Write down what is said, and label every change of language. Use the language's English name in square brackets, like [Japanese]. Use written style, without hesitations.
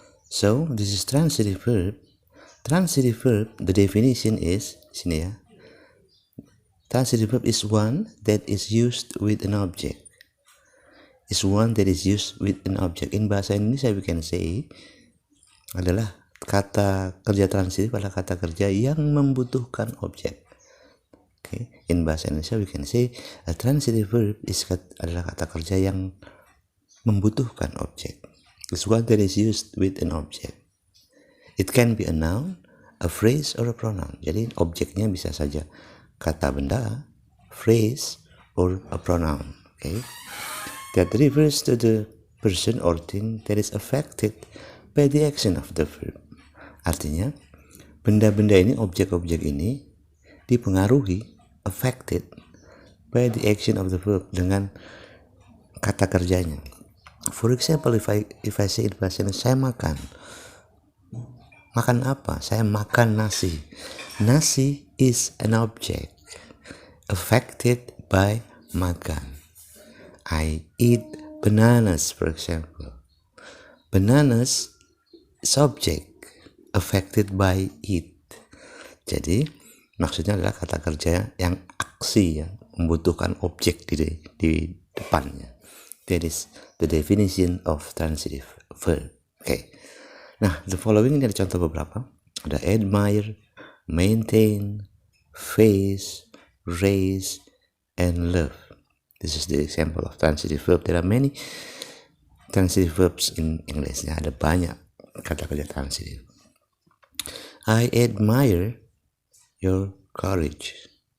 [English] So this is transitive verb. Transitive verb, the definition is [Indonesian] sini ya. [English] Transitive verb is one that is used with an object. Is one that is used with an object. In bahasa Indonesia we can say [Indonesian] adalah kata kerja transitif adalah kata kerja yang membutuhkan objek. Okay. [English] In bahasa Indonesia we can say a transitive verb [Indonesian] adalah kata kerja yang membutuhkan objek. [English] Is one that is used with an object. It can be a noun, a phrase, or a pronoun. [Indonesian] Jadi objeknya bisa saja kata benda, [English] phrase, or a pronoun. Okay, that refers to the person or thing that is affected by the action of the verb. [Indonesian] Artinya, benda-benda ini, objek-objek ini dipengaruhi, [English] affected by the action of the verb [Indonesian] dengan kata kerjanya. [English] For example, if I say in bahasa Indonesia, [Indonesian] saya makan. Makan apa? Saya makan nasi. [English] Nasi is an object affected by makan. I eat bananas, for example. Bananas is object affected by eat. [Indonesian] Jadi maksudnya adalah kata kerja yang aksi, yang membutuhkan objek di depannya. [English] That is the definition of transitive verb. Okay. Nah, the following [Indonesian] ini ada contoh beberapa. Ada admire, maintain, face, raise, and love. [English] This is the example of transitive verb. There are many transitive verbs in English. [Indonesian] Ada banyak kata kerja transitive. [English] I admire your courage.